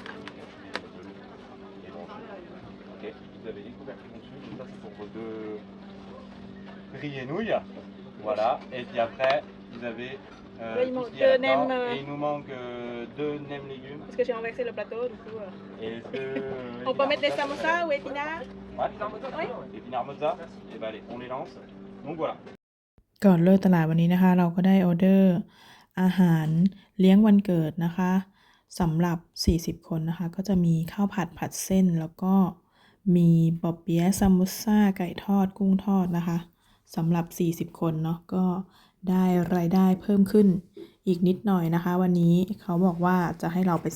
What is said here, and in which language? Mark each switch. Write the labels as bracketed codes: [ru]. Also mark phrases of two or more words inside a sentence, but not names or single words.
[fr] Et bon, ok, vous avez les couvercles dessus, donc ça c'est pour vos deux riz et nouilles. Voilà, et puis après, vous avez il tout manque ce qui est à deux la fin. nems, Et il nous manque 2 nems légumes. Parce que j'ai renversé le plateau, du coup. Et 2 On peut mettre des samosas ou épinards? Ouais, épinards mozza. Et ben allez, on les lance. Donc voilà. [th] ก่อนเลิกตลาดวันนี้นะคะ เราก็ได้ออเดอร์อาหารเลี้ยงวันเกิดนะคะสำหรับ40คนนะคะก็จะมีข้าวผัดเส้นแล้วก็มีปอเปี๊ยะซามูซ่าไก่ทอด กุ้งทอดนะคะสำหรับ40คนเนาะก็ได้รายได้เพิ่มขึ้นอีกนิดหน่อยนะคะวันนี้เขาบอกว่าจะให้เราไป